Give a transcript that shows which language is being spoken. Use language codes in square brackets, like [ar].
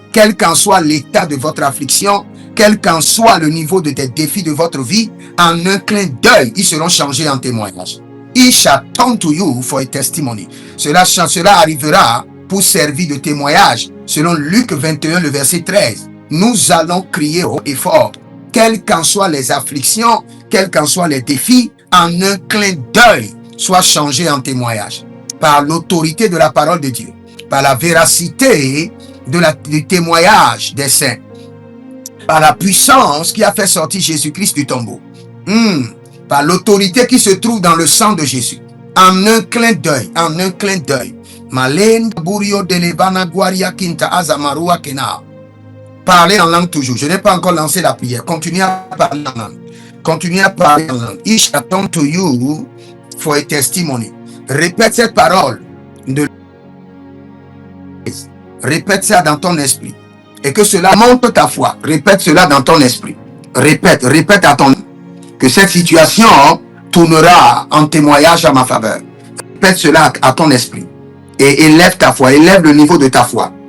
[fr] Quel qu'en soit l'état de votre affliction, quel qu'en soit le niveau de des défis de votre vie, en un clin d'œil, ils seront changés en témoignage. [en] It shall turn to you for a testimony. [fr] Cela arrivera pour servir de témoignage. Selon Luc 21, le verset 13. Nous allons crier haut et fort. Quelles qu'en soient les afflictions, quels qu'en soient les défis, en un clin d'œil, soient changés en témoignage. Par l'autorité de la parole de Dieu. Par la véracité du témoignage des saints, par la puissance qui a fait sortir Jésus-Christ du tombeau, par l'autorité qui se trouve dans le sang de Jésus, en un clin d'œil, Malen Burio de Lebana Guaria Kinta Azamarua Kena. Parlez en langue toujours. Je n'ai pas encore lancé la prière. Continuez à parler en langue. Continuez à parler en langue. [en] It shall turn to you for a testimony. [fr] Répète cette parole de Répète ça dans ton esprit. Et que cela monte ta foi. Répète cela dans ton esprit. Répète à ton que cette situation tournera en témoignage à ma faveur. Répète cela à ton esprit. Et élève ta foi. Élève le niveau de ta foi.